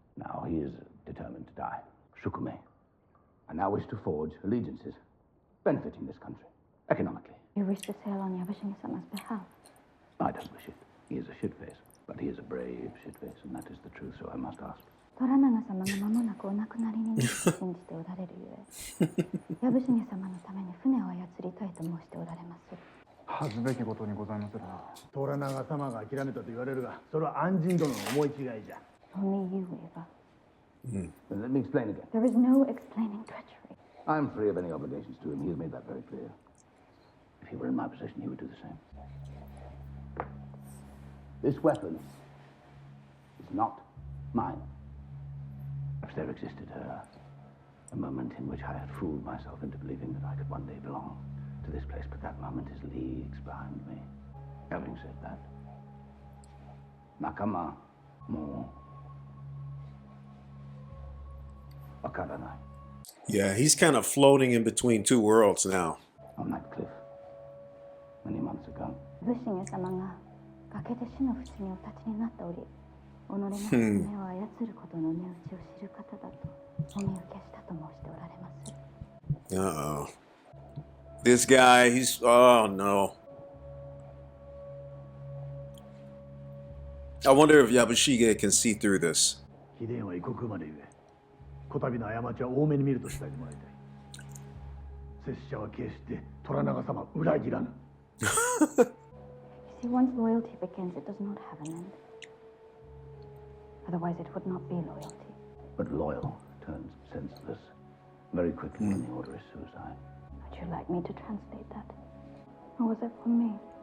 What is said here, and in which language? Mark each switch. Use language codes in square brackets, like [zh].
[en] Now he is determined to die. Shogun. I now wish to forge allegiances benefiting this country economically. You wish to sail on Yabushige-sama's behalf? I don't wish it. He is a shitface, but he is a brave shitface, and that is the truth, so I must ask. [ja] 虎長様が間もなくお亡くなりになると信じておられるゆえ藪重様のために船を操りたいと申しておられます。恥ずべきことにございまするな。虎長様が諦めたと言われるが、それは安人殿の思い違いじゃ。とみゆえば。 [en] Let me explain again. There is no explaining treachery. I'm free of any obligations to him. He has made that very clear. If he were in my position, he would do the same. This weapon not mine. Perhaps there existed a moment in which I had fooled myself into believing that I could one day belong to this place, but that moment is leagues behind me. Having said that, [ja] Nakama mo wakaranai. [en] Yeah, he's kind of floating in between two worlds now. On that cliff, many months ago. [ja] 武士様が崖で死の淵にお立ちになっており、己の娘を操ることの値打ちを知る方だとお見受けしたと申しておられます。 [en] Uh-oh. This guy, oh no. I wonder if Yabushige can see through this. [ja] 貴殿は異国生まれゆえ、こたびの過ちは多めに見ると伝えてもらいたい。拙者は決して虎長様を裏切らぬ。 [en] See, once loyalty begins, it does not have an end. Otherwise, it would not be loyalty. But loyal turns senseless very quickly when the order is suicide. Would you like me to translate that? Or was it for me?